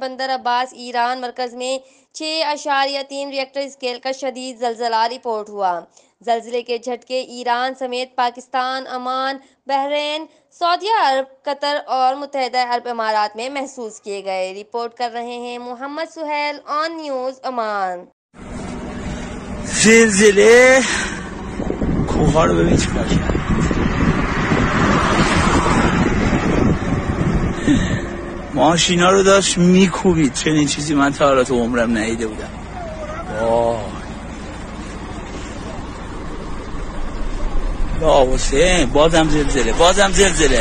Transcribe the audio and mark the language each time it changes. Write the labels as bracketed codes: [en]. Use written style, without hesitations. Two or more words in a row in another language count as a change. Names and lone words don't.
[ur] بندر عباس ایران مرکز میں 6.3 [en] Richter scale [ur] کا شدید زلزلہ رپورٹ ہوا. زلزلے کے جھٹکے ایران سمیت پاکستان، عمان، بحرین، سعودی عرب، قطر اور متحدہ عرب امارات میں محسوس کیے گئے. رپورٹ کر رہے ہیں محمد سہیل، آن نیوز عمان. [fa] زلزله کوه رو ببین چیکار کرد. ماشینا رو داشت میکوبید. چنین چیزی من تا حالا تو عمرم ندیده بودم. وای یا حسین، بازم زلزله.